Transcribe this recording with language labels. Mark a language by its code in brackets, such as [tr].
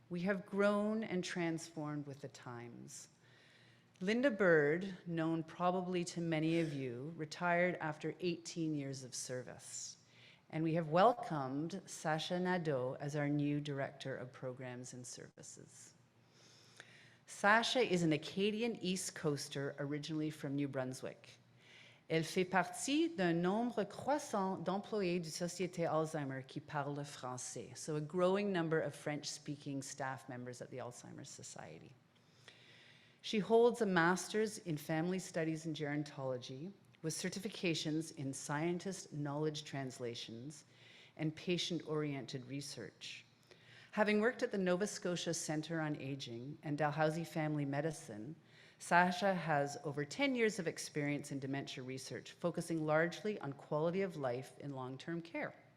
[en] We have grown and transformed with the times. Linda Bird, known probably to many of you, retired after 18 years of service. And we have welcomed Sasha Nadeau as our new Director of Programs and Services. Sasha is an Acadian East Coaster originally from New Brunswick. [fr] Elle fait partie d'un nombre croissant d'employés du Société Alzheimer qui parlent français, [en] so a growing number of French-speaking staff members at the Alzheimer's Society. She holds a master's in family studies and gerontology with certifications in scientist knowledge translations and patient-oriented research. Having worked at the Nova Scotia Centre on Aging and Dalhousie Family Medicine, Sasha has over 10 years of experience in dementia research, focusing largely on quality of life in long-term care.